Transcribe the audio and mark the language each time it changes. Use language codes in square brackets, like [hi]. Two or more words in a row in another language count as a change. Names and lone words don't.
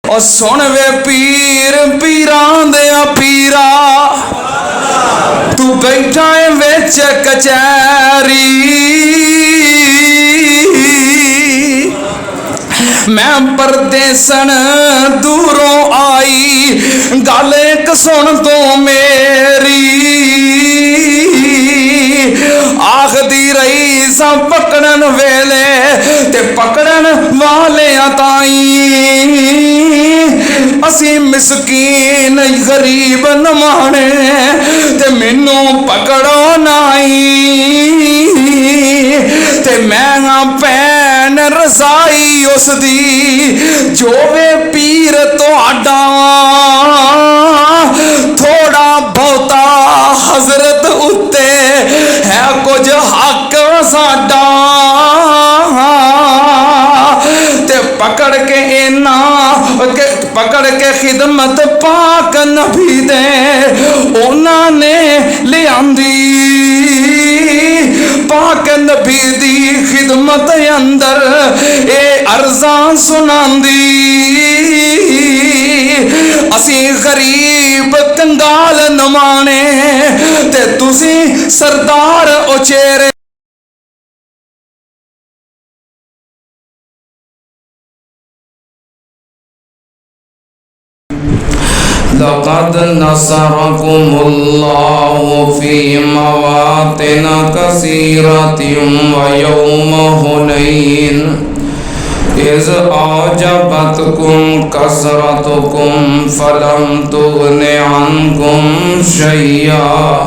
[pa] او سن وے پیر پیران دیا پیرا تو بیٹھا ہے وچ کچہری میں پردیسن دوروں آئی گل ایک سن تو میری آخدی رہی سا پکڑن ویلے تے پکڑن والے تائیں اسی مسکین غریب نمانے تے مینوں پکڑو نائی تے میں پین رسائی اس دی جو وے پیر تو آڈا تھوڑا بہتا حضرت اتے ہے کچھ حق ساڈا تے پکڑ کے اینا پکڑ کے خدمت پاک نبی دے اونا نے لے آندی پاک نبی دی خدمت اندر اے ارزاں سناندی اسی غریب کنگال نمانے تے تسی سردار اچیرے [ar] لقد نصركم الله في مواطن كثيرة ويوم حنين إذ أعجبتكم كثرتكم فلم تغن عنكم شيئا